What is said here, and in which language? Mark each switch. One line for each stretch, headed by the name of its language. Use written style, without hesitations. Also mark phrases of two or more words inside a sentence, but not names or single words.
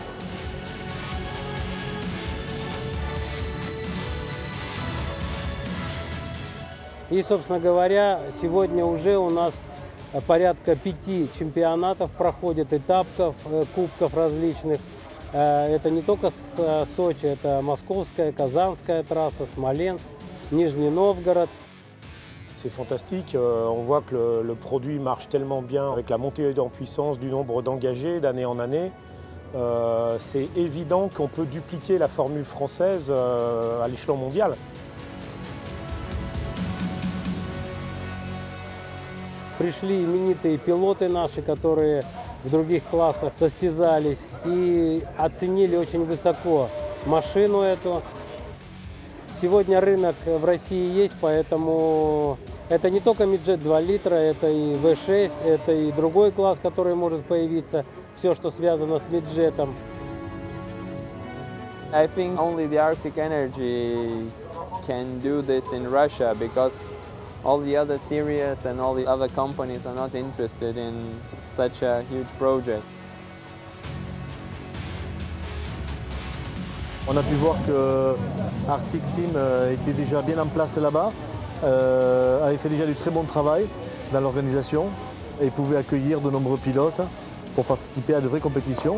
Russian: И, собственно говоря, сегодня уже у нас порядка 5 чемпионатов проходит, этапов, кубков различных. Это не только с Сочи, это Московская, Казанская трасса, Смоленск, Нижний Новгород.
French: C'est fantastique, on voit que le produit marche tellement bien avec la montée en puissance du nombre d'engagés d'année en année. C'est évident qu'on peut dupliquer la formule française à l'échelon mondial.
Russian: Пришли именитые пилоты наши, которые в других классах состязались и оценили очень высоко машину эту. Сегодня рынок в России есть, поэтому это не только Midjet 2 литра, это и V6, это и другой класс, который может появиться, все, что связано с Midjet'ом.
English: I think only the Arctic Energy can do this in Russia because all the other series and all the other companies are not interested in such a huge project.
French: On a pu voir que Arctic Team était déjà bien en place là-bas, avait fait déjà du très bon travail dans l'organisation et pouvait accueillir de nombreux pilotes pour participer à de vraies compétitions.